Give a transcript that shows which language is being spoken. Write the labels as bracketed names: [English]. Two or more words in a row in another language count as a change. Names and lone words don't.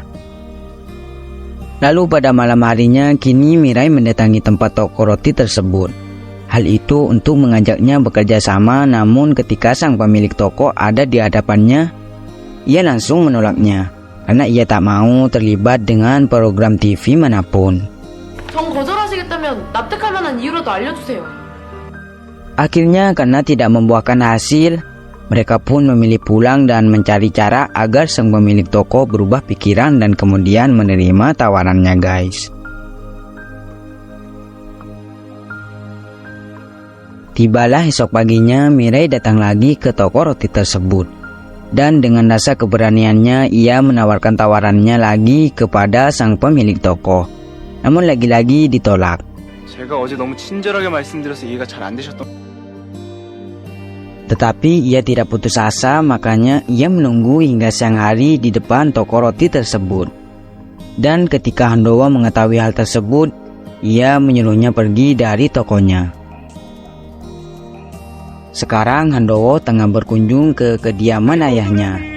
[Indonesian] Lalu pada malam harinya, kini Mirai mendatangi tempat toko roti tersebut. Hal itu untuk mengajaknya bekerja sama, namun ketika sang pemilik toko ada di hadapannya, ia langsung menolaknya karena ia tak mau terlibat dengan program TV manapun. [Korean] 정 거절하시겠다면 납득할 만한 이유라도 알려주세요. [Indonesian] Akhirnya karena tidak membuahkan hasil, mereka pun memilih pulang dan mencari cara agar sang pemilik toko berubah pikiran dan kemudian menerima tawarannya, guys. Tibalah esok paginya, Mirai datang lagi ke toko roti tersebut. Dan dengan rasa keberaniannya, ia menawarkan tawarannya lagi kepada sang pemilik toko. Namun lagi-lagi ditolak. [Korean] 제가 어제 너무 친절하게 말씀드려서 이해가 잘 안 되셨던. [Indonesian] Tetapi ia tidak putus asa, makanya ia menunggu hingga siang hari di depan toko roti tersebut. Dan ketika Handowo mengetahui hal tersebut, ia menyuruhnya pergi dari tokonya. Sekarang Handowo tengah berkunjung ke kediaman ayahnya.